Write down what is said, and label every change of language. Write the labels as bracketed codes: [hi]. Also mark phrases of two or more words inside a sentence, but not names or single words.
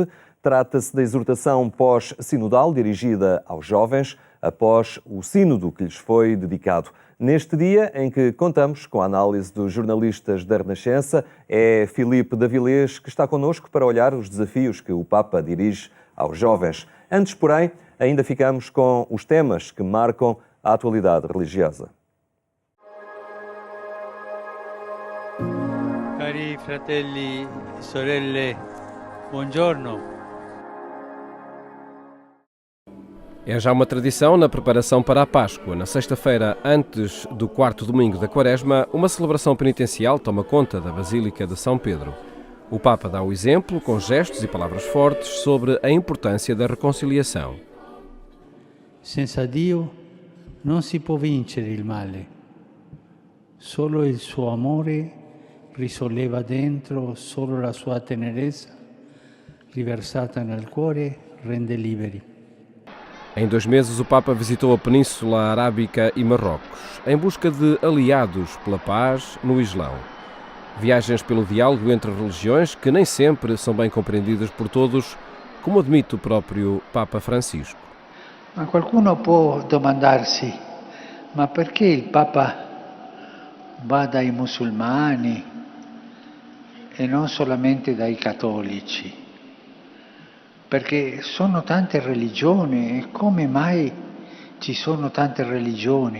[pt] Trata-se da exortação pós-sinodal dirigida aos jovens, após o sínodo que lhes foi dedicado. Neste dia em que contamos com a análise dos jornalistas da Renascença, é Filipe Davilés que está connosco para olhar os desafios que o Papa dirige aos jovens. Antes, porém, ainda ficamos com os temas que marcam a atualidade religiosa. [it] Cari fratelli e sorelle, buongiorno. [pt] É já uma tradição na preparação para a Páscoa. Na sexta-feira, antes do quarto domingo da Quaresma, uma celebração penitencial toma conta da Basílica de São Pedro. O Papa dá o exemplo, com gestos e palavras fortes, sobre a importância da reconciliação. [it] Senza Dio non si può vincere il male. Solo il suo amore risolleva dentro, solo la sua tenerezza, riversata nel cuore, rende liberi. [pt] Em 2 meses, o Papa visitou a Península Arábica e Marrocos, em busca de aliados pela paz no Islão. Viagens pelo diálogo entre religiões que nem sempre são bem compreendidas por todos, como admite o próprio Papa Francisco. [it] Ma qualcuno può domandarsi, ma perché il Papa va dai musulmani e non solamente dai cattolici? Perché sono tante religioni e come mai ci sono tante religioni?